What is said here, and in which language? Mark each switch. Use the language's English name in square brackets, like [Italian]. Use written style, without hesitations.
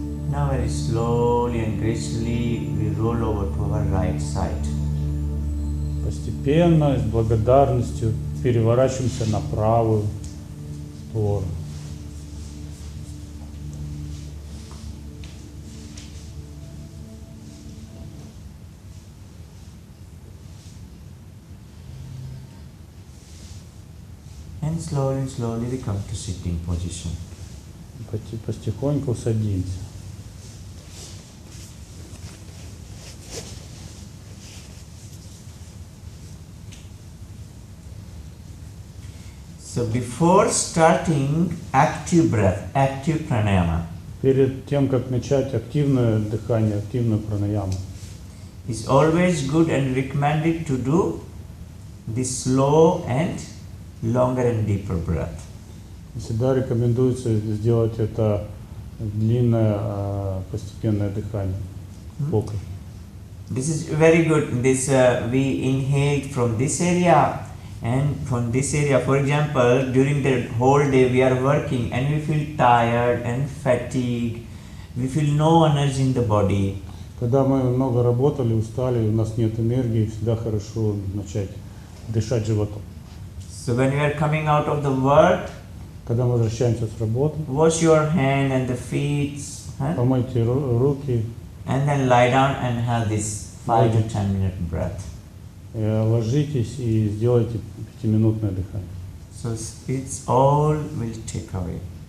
[English] Now very slowly and gracefully we roll over to our right side. [Russian] Постепенно, с благодарностью переворачиваемся на правую сторону. [English] And slowly we come to sitting position. [Russian] Потихоньку садимся. [English] So before starting active breath, active pranayama, [Russian] Перед тем, как начать активное дыхание, активную пранаяму, [English] it's always good and recommended to do this slow and longer and deeper breath. [Russian] всегда рекомендуется сделать это длинное, постепенное дыхание. Фокус. [English] This is very good. This we inhaled from this area and from this area. For example, during the whole day we are working and we feel tired and fatigued. We feel no energy in the body. [Russian] Когда мы много работали, устали, у нас нет энергии, всегда хорошо начать дышать животом. [English] So when you are coming out of the work, [Russian] Когда мы возвращаемся с работы, [English] wash your hand and the feet, [Russian] помойте руки, [English] and then lie down and have this 5 to 10 minute breath. [Russian] ложитесь и сделайте 5-минутное дыхание. [English] So it's all will take away.